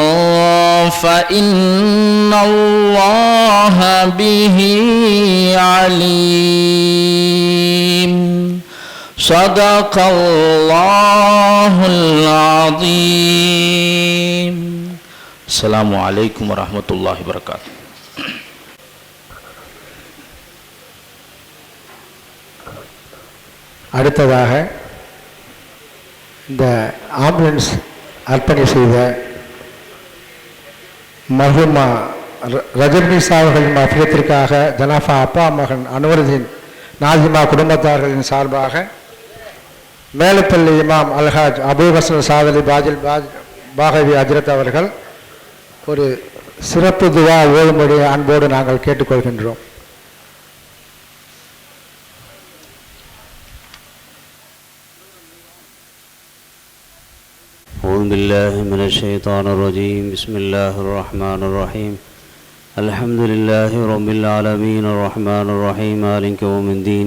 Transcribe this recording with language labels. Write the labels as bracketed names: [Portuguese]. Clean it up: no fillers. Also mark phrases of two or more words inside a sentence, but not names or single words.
[Arabic] فإن الله به عليم صدق الله العظيم السلام عليكم ورحمة الله وبركاته. [Tamil] அடுத்ததாக இந்த ஆம்புலன்ஸ் அர்ப்பணி செய்த மர்ஹூமா ரஜப்னிசா அவர்களின் மஃபிரத்திற்காக ஜனாஃபா அப்பா மகன் அன்வருதீன் நாஜிமா குடும்பத்தார்களின் சார்பாக மேலப்பள்ளி இமாம் அல்ஹாஜ் அபூஹசன் சாதலி பாகவி ஹஜ்ரத் அவர்கள் ஒரு சிறப்பு துவா ஓதும்படி அன்போடு நாங்கள் கேட்டுக்கொள்கின்றோம். [Arabic] أعوذ بالله من الشيطان الرجيم. بسم الله الرحمن الرحيم. الحمد لله رب العالمين الرحمن الرحيم مالك يوم الدين.